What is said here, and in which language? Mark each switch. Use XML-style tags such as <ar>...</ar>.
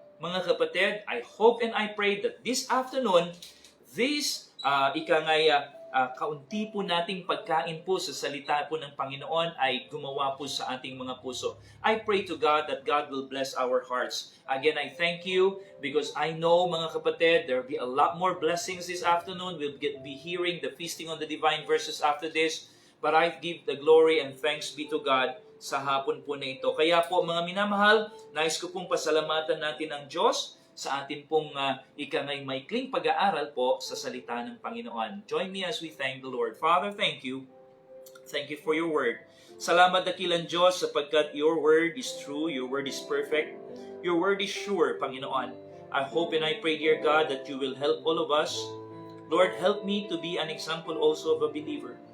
<tl>Mga kapatid, I hope and I pray that this afternoon, this kaunti po nating pagkain po sa salita po ng Panginoon ay gumawa po sa ating mga puso.</tl> <en>I pray to God that God will bless our hearts. Again, I thank you because I know, mga kapatid, there will be a lot more blessings this afternoon. We'll be hearing the feasting on the divine verses after this. But I give the glory and thanks be to God sa hapon po na ito.</en> <tl>Kaya po, mga minamahal, nais ko pong pasalamatan natin ang Diyos sa atin pong maikling pag-aaral po sa salita ng Panginoon.</tl> <en>Join me as we thank the Lord. Father, thank you. Thank you for your word. Salamat dakilang Diyos sapagkat your word is true, your word is perfect, your word is sure, Panginoon. I hope and I pray, dear God, that you will help all of us. Lord, help me to be an example also of a believer.</en>